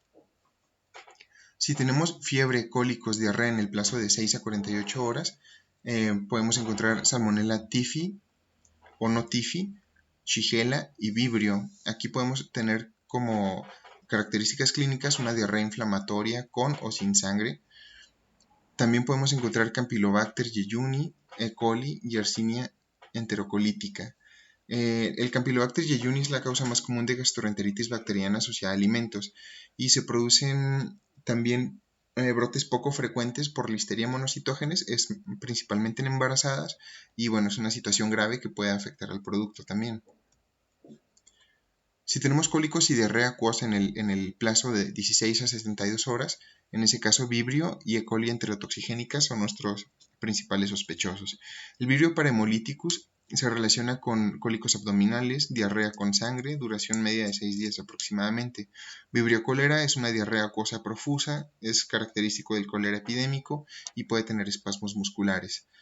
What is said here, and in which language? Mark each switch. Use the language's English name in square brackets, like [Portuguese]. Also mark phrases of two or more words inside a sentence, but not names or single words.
[Spanish] Si tenemos fiebre, cólicos, diarrea en el plazo de 6 a 48 horas, podemos encontrar Salmonella typhi o no typhi, Shigella y Vibrio. Aquí podemos tener como características clínicas una diarrea inflamatoria con o sin sangre. También podemos encontrar Campylobacter jejuni, E. coli y Yersinia enterocolítica. El Campylobacter jejuni es la causa más común de gastroenteritis bacteriana asociada a alimentos y se producen también brotes poco frecuentes por Listeria monocitógenes, es principalmente en embarazadas y bueno, es una situación grave que puede afectar al producto también. Si tenemos cólicos y diarrea acuosa en el plazo de 16 a 72 horas, en ese caso Vibrio y E. coli enterotoxigénica son nuestros principales sospechosos. El Vibrio parahemolíticus se relaciona con cólicos abdominales, diarrea con sangre, duración media de 6 días aproximadamente. Vibrio cólera es una diarrea acuosa profusa, es característico del cólera epidémico y puede tener espasmos musculares.